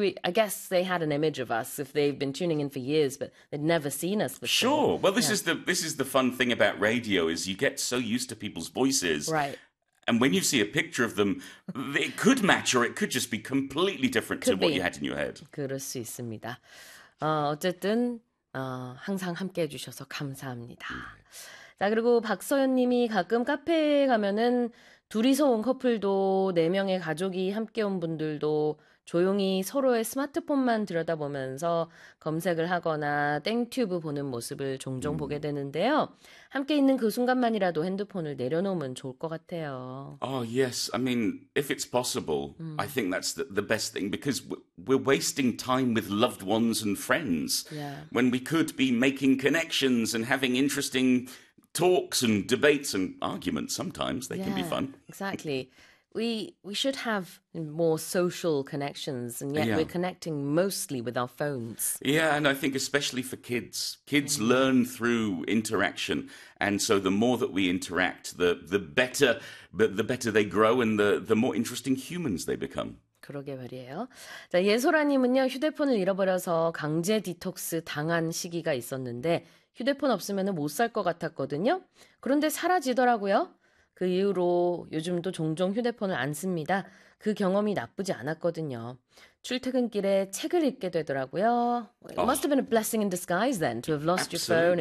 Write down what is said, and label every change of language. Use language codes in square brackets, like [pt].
[en] I guess they had an image of us if they've been tuning in for years, but they'd never seen us before. Well, this is the fun thing about radio is you get so used to people's voices. And when you see a picture of them, it could match or it could just be completely different to Could what you be. had in your head. [ko] 그럴 수 있습니다. 어쨌든 항상 함께해 주셔서 감사합니다. 자, 그리고 박서연 님이 가끔 카페에 가면은 둘이서 온 커플도 네 명의 가족이 함께 온 분들도 조용히 서로의 스마트폰만 들여다보면서 검색을 하거나 땡튜브 보는 모습을 종종 보게 되는데요. 함께 있는 그 순간만이라도 핸드폰을 내려놓으면 좋을 것 같아요. [en] Oh, yes. I mean, if it's possible, I think that's the best thing because we're wasting time with loved ones and friends when we could be making connections and having interesting talks and debates and arguments sometimes. They can be fun. Exactly. We should have more social connections, and yet we're connecting mostly with our phones. Yeah, and I think especially for kids, kids learn through interaction. And so the more that we interact, the better they grow and the more interesting humans they become. [ko] 그러게 말이에요. 자, 예솔아님은요, 휴대폰을 잃어버려서 강제 디톡스 당한 시기가 있었는데, 휴대폰 없으면 못살것 같았거든요. 그런데 사라지더라고요. 그 이후로 요즘도 종종 휴대폰을 안 씁니다. 그 경험이 나쁘지 않았거든요. 출퇴근길에 책을 읽게 되더라고요. [en] It must Oh, have been a blessing in disguise then to have lost your phone,